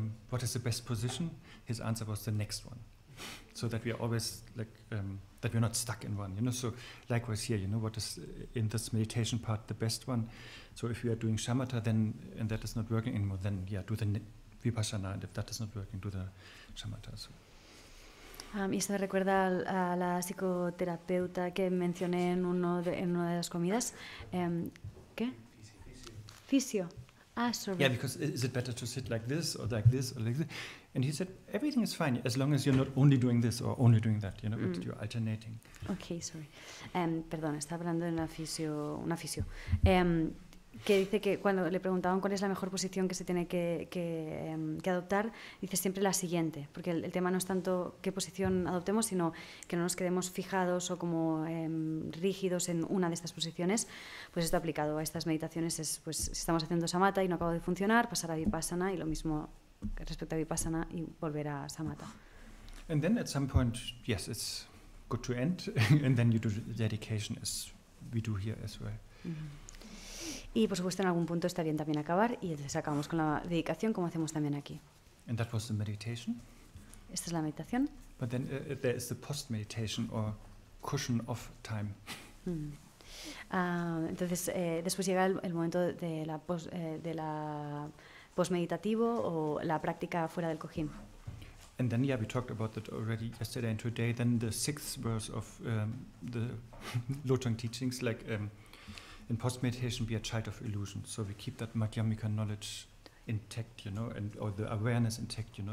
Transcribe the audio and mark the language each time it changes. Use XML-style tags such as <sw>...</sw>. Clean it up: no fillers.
<en>What is the best position? His answer was the next one. So that we are always that we're not stuck in one, So likewise here, what is in this meditation part the best one? So if we are doing shamatha, then and that is not working anymore, then do the vipassana, and if that is not working, do the shamatha. So.</en> <es>Y esto me recuerda a la psicoterapeuta que mencioné en una de las comidas. ¿Qué? Fisio.</es> <en>Sorry. Yeah, because is it better to sit like this or like this or like this? And he said, everything is fine as long as you're not only doing this or only doing that, you know, but you're alternating. Okay, sorry.</en> <es>Perdón, estaba hablando de un afisio. Que dice que cuando le preguntaban cuál es la mejor posición que se tiene que adoptar, dice siempre la siguiente, porque el tema no es tanto qué posición adoptemos, sino que no nos quedemos fijados o como rígidos en una de estas posiciones. Pues esto aplicado a estas meditaciones es, pues si estamos haciendo samatha y no acabo de funcionar, pasar a vipassana, y lo mismo respecto a vipassana y volver a samatha.</es> <en>And then at some point, yes, it's good to end, and then you do the dedication as we do here as well.</en> <es>Y por supuesto en algún punto está bien también acabar y entonces acabamos con la dedicación como hacemos también aquí.</es> <en>And that was the meditation.</en> <es>Esta es la meditación.</es> <en>But then there is the post-meditation or cushion of time.</en> <es>Entonces después llega el momento de la post-meditativo o la práctica fuera del cojín.</es> <en>And then, yeah, we talked about that already yesterday and today. Then the sixth verse of the Lotong teachings, like in post-meditation, be a child of illusion. So we keep that Madhyamika knowledge intact, you know, and or the awareness intact, you know.</en>